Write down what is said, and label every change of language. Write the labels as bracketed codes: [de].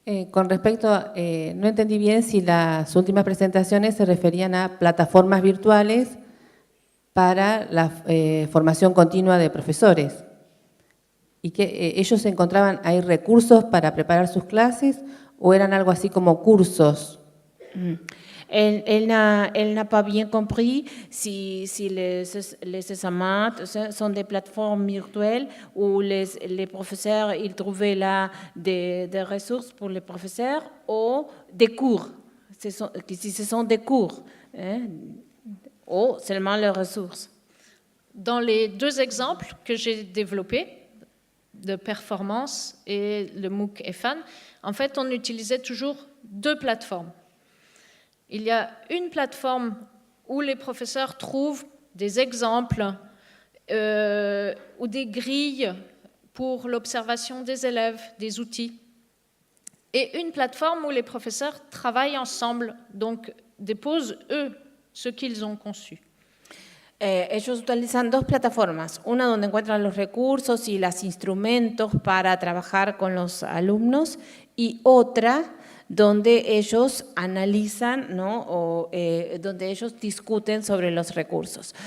[es] Con respecto, no entendí bien si las últimas presentaciones se referían a plataformas virtuales para la formación continua de profesores. ¿Y que ellos encontraban ahí recursos para preparar sus clases o eran algo así como cursos? [fr] Elle n'a pas bien compris si les examens sont des plateformes virtuelles où les professeurs ils trouvaient là des ressources pour les professeurs ou des cours. Si ce sont des cours, ou seulement les ressources. Dans les deux exemples que j'ai développés, de performance et le MOOC EFAN, en fait, on utilisait toujours deux plateformes. Il y a une plateforme où les professeurs trouvent des exemples ou des grilles pour l'observation des élèves, des outils. Et une plateforme où les professeurs travaillent ensemble, donc déposent eux ce qu'ils ont conçu. [es] Ellos utilizan dos plataformas, una donde encuentran los recursos y los instrumentos para trabajar con los alumnos y otra donde ellos analizan, ¿no? O donde ellos discuten sobre los recursos.